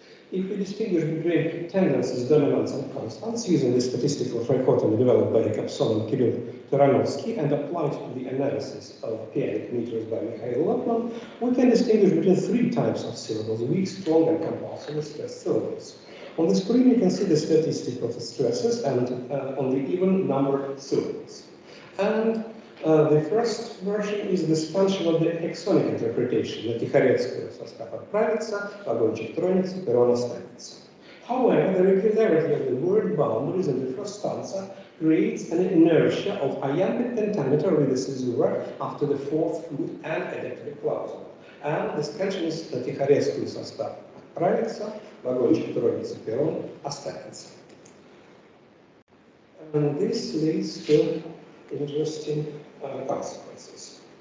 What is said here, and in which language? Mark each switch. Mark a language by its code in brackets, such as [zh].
[en] If we distinguish between tendencies, dominants, and constants using the statistical trichotomy developed by Jakobsonian and Kirill Turanovsky and applied to the analysis of chaotic meters by Mikhail Lotman, we can distinguish between three types of syllables: weak, strong, and compulsory stressed syllables. On the screen, you can see the statistic of the stresses and on the even numbered syllables. And the first version is the expansion of the hexonic interpretation. [ru] На Тихорецкую состав отправится, вагончик тронется, перрон останется. [en] However, the regularity of the word boundaries in the first stanza creates an inertia of iambic pentameter with the caesura after the fourth foot and adjective clause. And the expansion is [ru] на Тихорецкую состав отправится, вагончик тронется, перрон останется. [en] And this leads to interesting consequences.